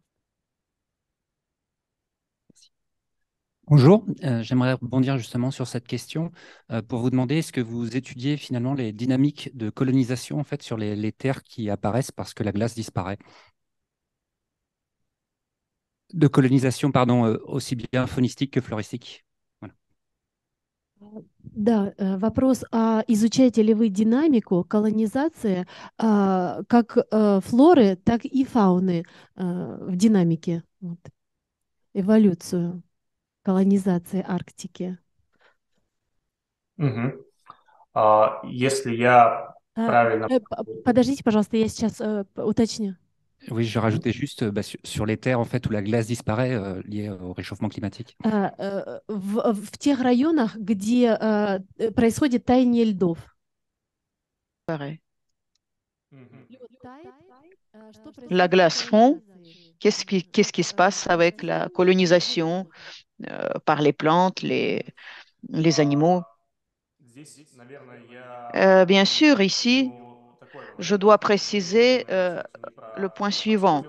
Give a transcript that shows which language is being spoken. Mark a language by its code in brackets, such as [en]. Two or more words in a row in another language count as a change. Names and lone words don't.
[fr] Bonjour, j'aimerais rebondir justement sur cette question pour vous demander, est-ce que vous étudiez finalement les dynamiques de colonisation en fait sur les terres qui apparaissent parce que la glace disparaît? De colonisation, pardon, aussi bien faunistique que floristique. Voilà. [ru] Да, вопрос, изучаете ли вы динамику колонизации как флоры, так и фауны в динамике, вот, эволюцию колонизации Арктики? Если я правильно... Подождите, пожалуйста, я сейчас уточню. [fr] Oui, je rajoutais juste sur les terres en fait où la glace disparaît liée au réchauffement climatique. [ru] В тех районах, где происходит таяние льдов. [fr] La glace fond, qu'est-ce qui se passe avec la colonisation par les plantes, les animaux? Bien sûr, ici, je dois préciser le point suivant.